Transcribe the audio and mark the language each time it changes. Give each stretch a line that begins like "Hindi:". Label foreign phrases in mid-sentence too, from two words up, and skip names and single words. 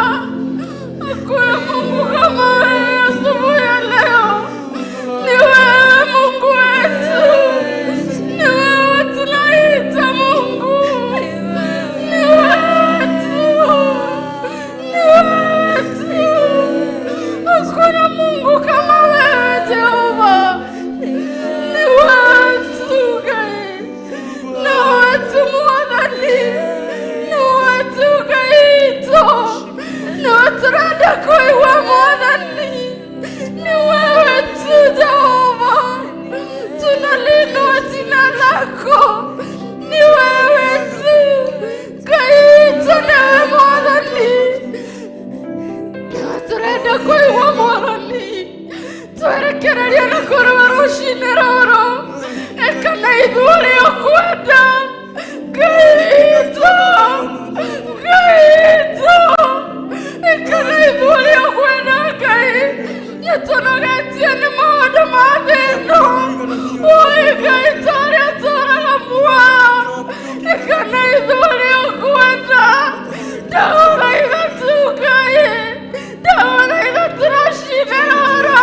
Swahili: Hakuna Mungu kama wewe asubuhi ya leo, ni wewe Mungu wetu, ni wewe tunaita Mungu, ni wewe tu, ni wewe tu. Hakuna Mungu kama wewe Jehova, ni wewe tu Ngai, ni wewe tu Mwathani, ni wewe tu Kaito, ni wewe
Kikuyu: turenda kuigua
Swahili: Mwathani, ni wewe tu Jehova, tunalinua jina lako, ni wewe tu Kaito, ni wewe Mwathani, ni wewe
Kikuyu: turenda kuigua Mwathani, twerekereria na kuruga ruci-ini ruru, ekana ithuri ukwenda Kaito, Kaito, ekana ithuri ukwenda Ngai, nitunogetie ni maundu ma thino, oi Kaito aria turaga muoyo, ekana ithuri ukwenda, ndaguthaitha tu Ngai, ndaguthaitha tu ruci-ini ruru,